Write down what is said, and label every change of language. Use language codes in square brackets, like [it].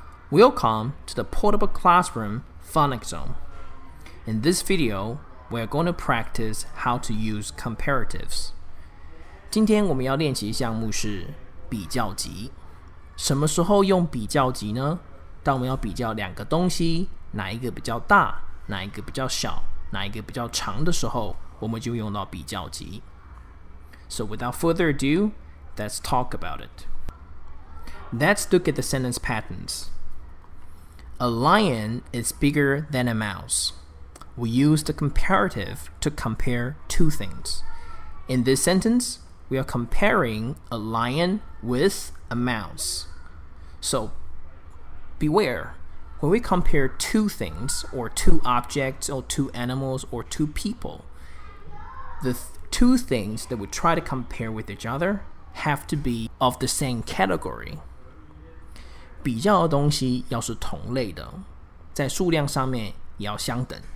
[en] Welcome to the Portable Classroom Phonics Zone. In this video, we're going to practice how to use comparatives. [zh] 今天我们要练习项目是比较级。什么时候用比较级呢？当我们要比较两个东西，哪一个比较大，哪一个比较小，哪一个比较长的时候，我们就用到比较级。 [en] So without further ado, let's talk about it. Let's look at the sentence patterns. A lion is bigger than a mouse. We use the comparative to compare two things. In this sentence, we are comparing a lion with a mouse. So, beware. When we compare two things, or two objects, or two animals, or two people, the two things that we try to compare with each other have to be of the same category. [zh] 比较的东西要是同类的，在数量上面也要相等。